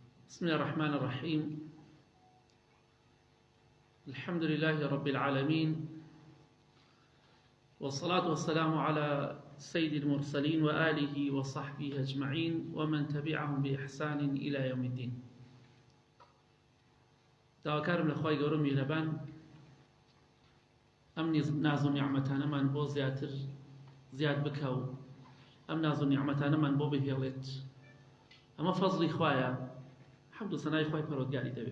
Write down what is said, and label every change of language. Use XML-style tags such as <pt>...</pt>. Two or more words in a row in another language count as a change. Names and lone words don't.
<ar>بسم الله الرحمن الرحيم. الحمد لله رب العالمين، والصلاة والسلام على سيد المرسلين وآله وصحبه أجمعين ومن تبعهم بإحسان إلى يوم الدين.</ar> <ckb>داواکارم لەخوای گەورە میهرەبان ئەم ناز و نیعمەتانەمان بۆ زیاد بکە و ئەم ناز و نیعمەتانەمان بۆ بهێڵێت. ئەمە فەزڵی خوایە، حەمد و سەنای خوای پەروەردگاری دەوێت.</ckb>